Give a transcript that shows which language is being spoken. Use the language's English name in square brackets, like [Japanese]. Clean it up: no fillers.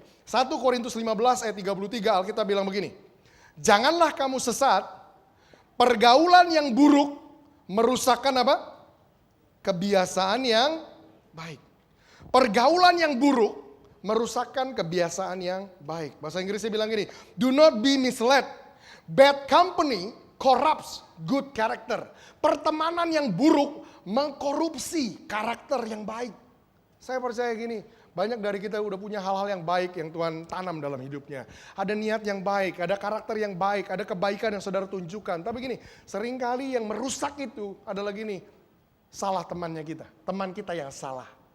[Indonesian] 1 Korintus 15 ayat 33 Alkitab bilang begini. Janganlah kamu sesat, pergaulan yang buruk merusakkan apa? Kebiasaan yang baik. Pergaulan yang buruk merusakkan kebiasaan yang baik. Bahasa Inggrisnya bilang gini, [English] do not be misled. Bad company corrupts good character. [Indonesian] Pertemanan yang buruk mengkorupsi karakter yang baik. Saya percaya gini, banyak dari kita udah punya hal-hal yang baik yang Tuhan tanam dalam hidupnya. Ada niat yang baik, ada karakter yang baik, ada kebaikan yang saudara tunjukkan. Tapi gini, seringkali yang merusak itu adalah gini, salah temannya kita, teman kita yang salah.